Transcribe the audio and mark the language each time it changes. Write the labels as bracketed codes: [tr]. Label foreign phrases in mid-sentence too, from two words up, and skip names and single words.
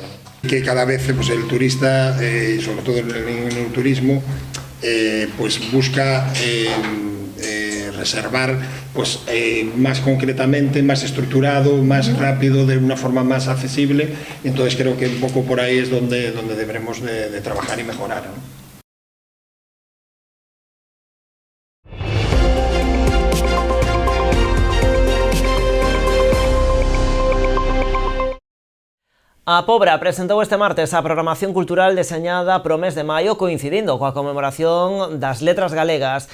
[es] Que cada vez pues, el turista, sobre todo en el turismo, pues busca reservar pues, más concretamente, más estructurado, más rápido, de una forma más accesible. Entonces creo que un poco por ahí es donde deberemos de trabajar y mejorar, ¿no? [gl] A Pobra presentou este martes a programación cultural deseñada pro mes de maio coincidindo coa conmemoración das letras galegas.